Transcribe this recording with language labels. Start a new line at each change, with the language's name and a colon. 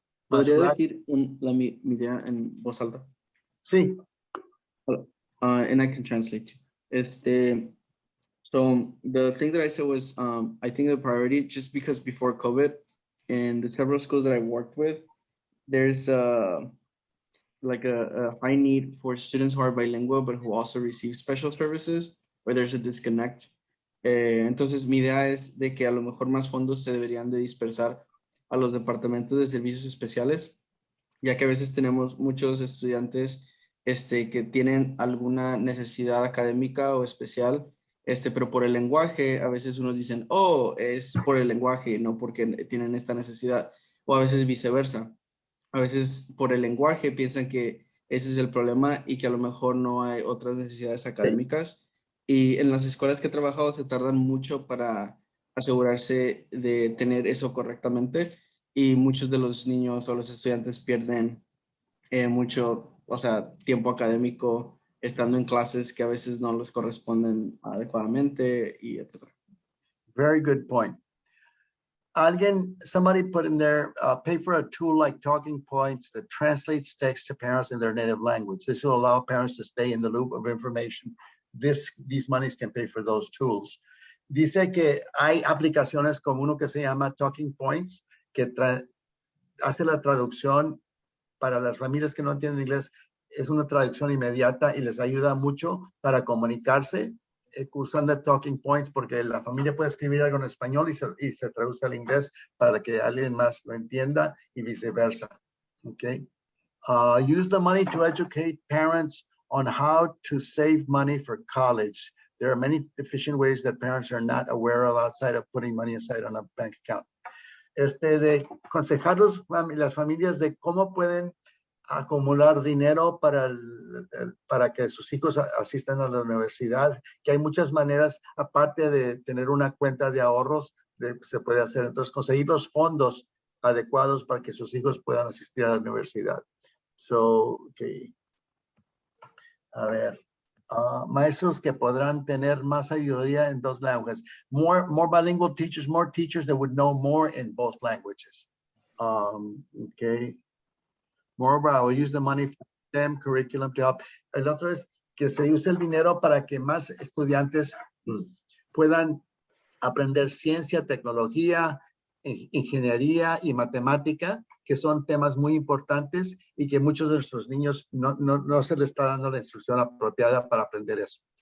Spanish: ¿Podría decir mi idea en voz alta? Sí.
English: And I can translate. So the thing that I said was, I think the priority, just because before COVID, in the several schools that I worked with, there's like a high need for students who are bilingual, but who also receive special services, where there's a disconnect.
Spanish: Entonces, mi idea es de que a lo mejor más fondos se deberían de dispersar a los departamentos de servicios especiales, ya que a veces tenemos muchos estudiantes que tienen alguna necesidad académica o especial, pero por el lenguaje, a veces unos dicen, oh, es por el lenguaje, no porque tienen esta necesidad, o a veces viceversa. A veces por el lenguaje piensan que ese es el problema y que a lo mejor no hay otras necesidades académicas. Y en las escuelas que he trabajado se tardan mucho para asegurarse de tener eso correctamente, y muchos de los niños o los estudiantes pierden mucho, o sea, tiempo académico estando en clases que a veces no les corresponden adecuadamente, y etc.
English: Very good point. Somebody put in there, pay for a tool like Talking Points that translates text to parents in their native language. This will allow parents to stay in the loop of information. These monies can pay for those tools.
Spanish: Dice que hay aplicaciones como uno que se llama Talking Points, que hace la traducción para las familias que no entienden inglés. Es una traducción inmediata y les ayuda mucho para comunicarse usando Talking Points, porque la familia puede escribir algo en español y se traduce al inglés para que alguien más lo entienda y viceversa. Okay.
English: Use the money to educate parents on how to save money for college. There are many efficient ways that parents are not aware of outside of putting money aside on a bank account.
Spanish: De aconsejar las familias de cómo pueden acumular dinero para que sus hijos asistan a la universidad, que hay muchas maneras, aparte de tener una cuenta de ahorros, se puede hacer. Entonces, conseguir los fondos adecuados para que sus hijos puedan asistir a la universidad. So, okay. A ver, maestros que podrán tener más sabiduría en dos lenguajes.
English: More bilingual teachers, more teachers that would know more in both languages. Okay. Moreover, I will use the money for STEM curriculum to help.
Spanish: El otro es que se use el dinero para que más estudiantes puedan aprender ciencia, tecnología, ingeniería y matemática, que son temas muy importantes y que muchos de nuestros niños no se les está dando la instrucción apropiada para aprender eso.